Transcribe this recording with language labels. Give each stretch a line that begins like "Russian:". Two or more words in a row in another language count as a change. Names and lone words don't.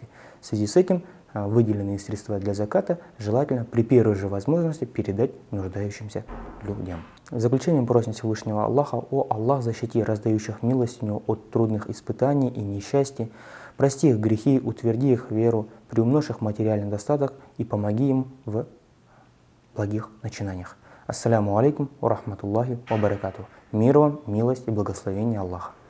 Russian: В связи с этим выделенные средства для заката желательно при первой же возможности передать нуждающимся людям. В заключение просим Всевышнего Аллаха: «О Аллах, защити раздающих милостыню от трудных испытаний и несчастий, прости их грехи, утверди их веру, приумножь их материальный достаток и помоги им в благих начинаниях».
Arabic: السلام عليكم و رحمة الله و بركاته.
Russian: Мир вам, милость и благословение Аллаха.